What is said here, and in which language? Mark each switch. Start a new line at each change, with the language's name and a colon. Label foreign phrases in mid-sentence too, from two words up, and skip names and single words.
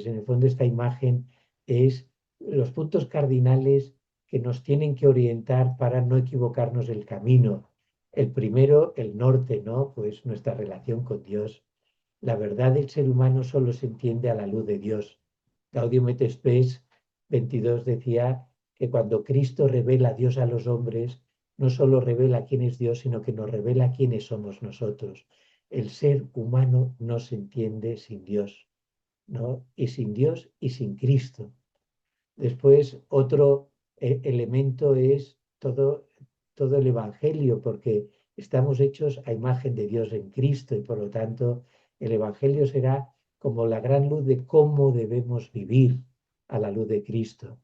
Spanish: En el fondo, esta imagen es los puntos cardinales que nos tienen que orientar para no equivocarnos el camino. El primero, el norte, ¿no? Pues nuestra relación con Dios. la verdad del ser humano solo se entiende a la luz de Dios. Gaudium et Spes 22 decía que cuando Cristo revela a Dios a los hombres, no solo revela quién es Dios, sino que nos revela quiénes somos nosotros. El ser humano no se entiende sin Dios, ¿no? Y sin Dios y sin Cristo. Después, otro elemento es todo el Evangelio, porque estamos hechos a imagen de Dios en Cristo y por lo tanto el Evangelio será como la gran luz de cómo debemos vivir a la luz de Cristo.